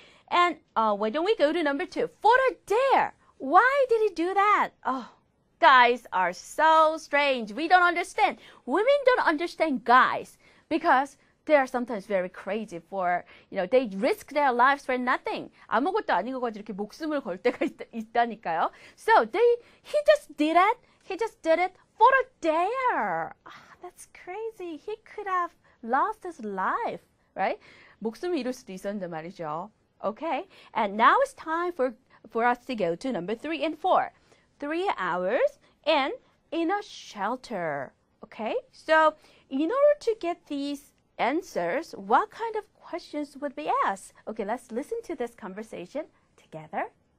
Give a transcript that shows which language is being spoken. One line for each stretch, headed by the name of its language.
English: And why don't we go to number 2? For a dare. Why did he do that? Oh, guys are so strange. We don't understand. Women don't understand guys because they are sometimes very crazy for, they risk their lives for nothing.
Korean: 아무것도 아닌 거 가지고 이렇게 목숨을 걸 때가 있다니까요.
English: So he just did it. He just did it for a dare. That's crazy. He could have lost his life, right?
Korean: 목숨을 잃을 수도 있었는데 말이죠.
English: Okay, and now it's time for us to go to number 3 and 4. 3 hours and in a shelter. Okay, so in order to get these answers, what kind of questions would be asked? Okay, let's listen to this conversation together.